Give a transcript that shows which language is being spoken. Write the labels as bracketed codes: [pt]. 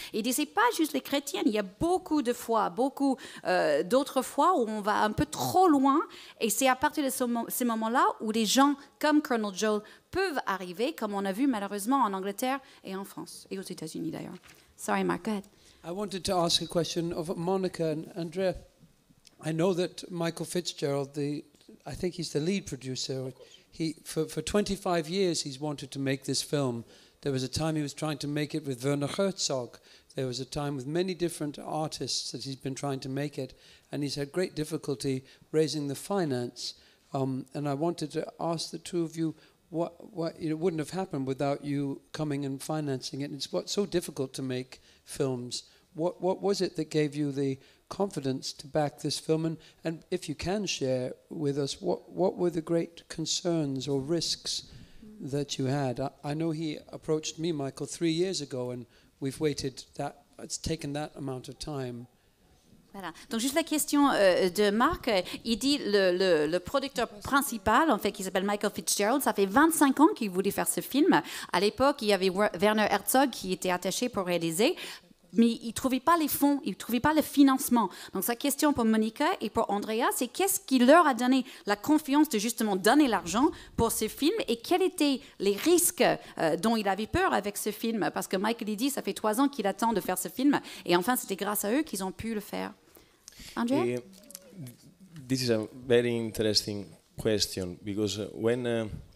[fr] Et il dit, ce n'est pas juste les chrétiennes, il y a beaucoup de fois, d'autres fois où on va un peu trop loin. Et c'est à partir de ces moments-là où les gens comme Colonel Joel peuvent arriver, comme on a vu malheureusement en Angleterre et en France, et aux États-Unis d'ailleurs. [en] Sorry, Mark, go ahead. I wanted to ask a question of Monica and Andrea. I know that Michael Fitzgerald, I think he's the lead producer. For 25 years, he's wanted to make this film. There was a time he was trying to make it with Werner Herzog. There was a time with many different artists that he's been trying to make it, and he's had great difficulty raising the finance. And I wanted to ask the two of you, what it wouldn't have happened without you coming and financing it. It's so difficult to make films. What was it that gave you the confidence to back this film? And if you can share with us, what were the great concerns or risks that you had? I know he approached me, Michael, 3 years ago, and we've waited it's taken that amount of time. [fr] Voilà. Donc juste la question de Marc, il dit le producteur principal, en fait, qui s'appelle Michael Fitzgerald, ça fait 25 ans qu'il voulait faire ce film. À l'époque, il y avait Werner Herzog qui était attaché pour réaliser. Mais il ne trouvait pas les fonds, il ne trouvait pas le financement. Donc sa question pour Monica et pour Andrea, c'est qu'est-ce qui leur a donné la confiance de justement donner l'argent pour ce film et quels étaient les risques dont il avait peur avec ce film? Parce que Michael dit, ça fait 3 ans qu'il attend de faire ce film et enfin c'était grâce à eux qu'ils ont pu le faire. Andrea? [en] This is a very interesting question because when